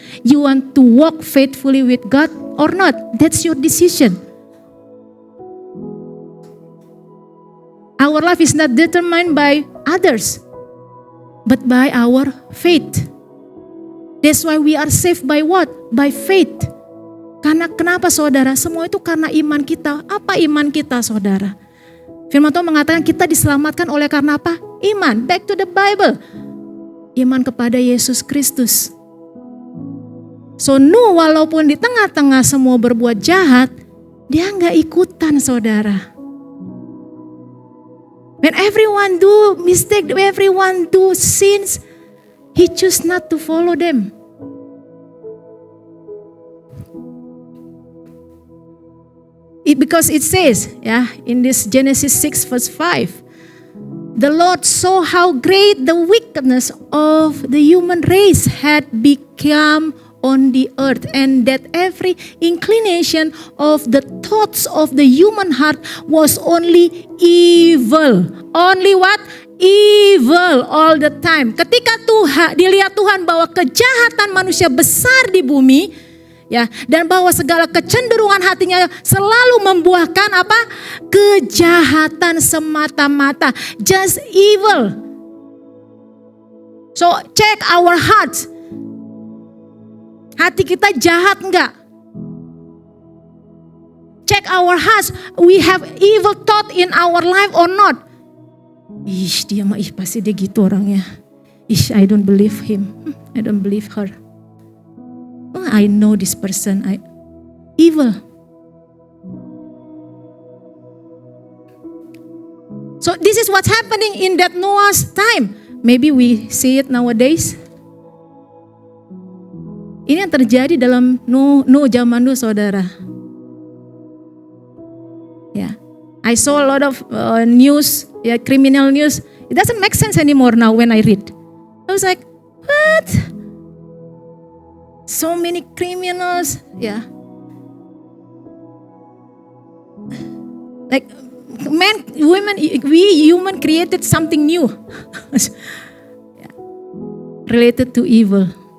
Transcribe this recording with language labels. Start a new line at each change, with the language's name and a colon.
English: You want to walk faithfully with God or not. That's your decision. Our life is not determined by others, but by our faith. That's why we are saved by what? By faith.
Indonesian: Karena kenapa saudara? Semua itu karena iman kita. Apa iman kita saudara? Firman Tuhan mengatakan kita diselamatkan oleh karena apa? Iman.
English: Back to the Bible.
Indonesian: Iman kepada Yesus Kristus. So Nuh walaupun di tengah-tengah semua berbuat jahat, dia gak ikutan saudara.
English: When everyone do mistake, everyone do sins, he choose not to follow them. Because it says, in this Genesis 6 verse 5, the Lord saw how great the wickedness of the human race had become on the earth, and that every inclination of the thoughts of the human heart was only evil. Only what? Evil all the time.
Indonesian: Ketika dilihat Tuhan bahwa kejahatan manusia besar di bumi, ya, dan bahwa segala kecenderungan hatinya selalu membuahkan apa? Kejahatan semata-mata,
English: just evil. So check our hearts.
Indonesian: Hati kita jahat enggak?
English: Check our hearts. We have evil thought in our life or not?
Indonesian: Dia mah pasti dia gitu orangnya.
English: I don't believe him. I don't believe her. Oh, I know this person. Evil. So this is what's happening in that Noah's time. Maybe we see it nowadays.
Indonesian: Ini yang terjadi dalam Nuh zaman dulu, saudara.
English: Ya, I saw a lot of news, criminal news. It doesn't make sense anymore now when I read. I was like, what? So many criminals, like men, women, we human created something new related to evil.